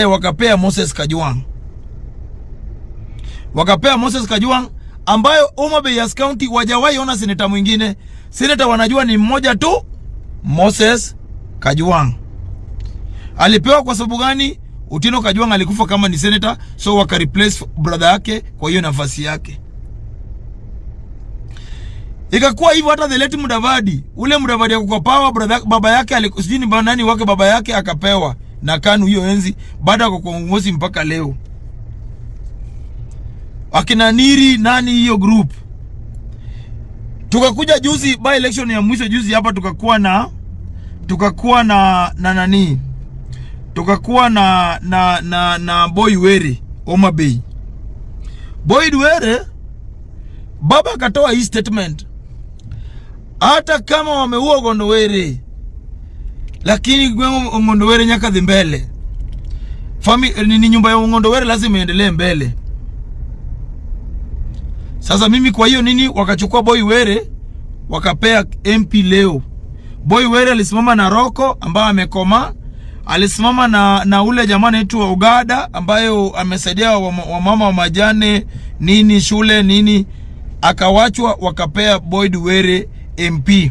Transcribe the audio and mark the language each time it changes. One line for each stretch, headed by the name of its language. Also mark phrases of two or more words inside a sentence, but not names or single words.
Swahili: Wakapea Moses Kajwang ambayo Homabay County wajawahi ona seneta mwingine. Seneta wanajua ni mmoja tu, Moses Kajwang. Alipewa kwa sababu gani? Otieno Kajwang alikufa kama ni seneta, so waka
English: replace brother
Swahili: yake kwa hiyo nafasi yake. Ikakuwa hivyo hata
English: the late
Swahili: Mudavadi. Ule Mudavadi kwa power, baba yake alikusijini nani wake, baba yake akapewa na KANU hiyo enzi, baada ya kuongozi mpaka leo. Akina Niri nani hiyo group. Tukakuja juzi
English: by election
Swahili: ya mwisho juzi hapa, tukakuwa na Boy Were Homabay. Boy Were baba akatoa hii statement, hata kama wameua Ogondo Were, lakini Ogondo Were nyaka mbele. Ni nyumba ya Ogondo Were lazima iendelee mbele. Sasa mimi kwa hiyo nini wakachukua Boy Were wakapea MP leo. Boy Were alisimama na Roko ambaye amekoma, alisimama na ule jamaa anaitwa Ogada ambayo amesaidia wamama wa majane nini shule nini, akawachwa wakapea Boyd Were MP.